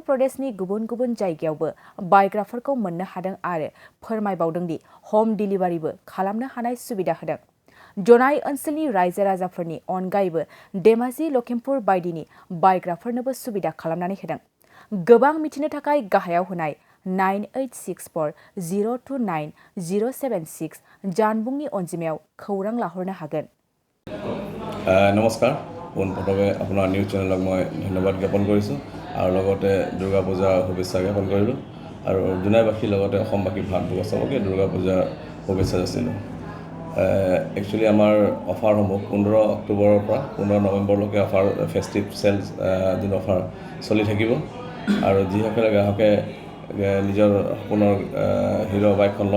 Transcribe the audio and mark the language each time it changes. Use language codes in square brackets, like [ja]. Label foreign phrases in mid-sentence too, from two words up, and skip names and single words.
[brx] प्रदेशनि गुबुन गुबुन जायगायावबो बायग्राफोरखौ मोननो हादों आरो फोरमायबावदोंदि हम डिलिभारिबो खालामनो हानाय सुबिदा होदों जनाय ओनसोलनि रायजो राजाफोरनि अनगायैबो धेमाजि लखिमपुर बायदिनि बायग्राफोरनोबो सुबिदा खालामनानै होदों गोबां मिथिनो थाखाय गाहायाव होनाय 9864029076 जानबुंनि अनजिमायाव खौरां लाहरनो हागोन [as] नमस्कार পোনপ্ৰথমে আপোনাৰ নিউজ চেনেলক মই ধন্যবাদ জ্ঞাপন কৰিছোঁ আৰু লগতে দুৰ্গা পূজাৰ শুভেচ্ছা জ্ঞাপন কৰিলোঁ আৰু জোনাইবাসীৰ লগতে অসমবাসী ভাৰতবৰ্ষ চবকে দুৰ্গা পূজাৰ শুভেচ্ছা যাচিলোঁ একচুৱেলি আমাৰ অফাৰসমূহ 15 অক্টোবৰৰ পৰা 15 নৱেম্বৰলৈকে [en] offer festive sales [as] দিন অফাৰ চলি থাকিব আৰু যিসকলে গ্ৰাহকে নিজৰ সপোনৰ হিৰ' বাইকখন ল'ম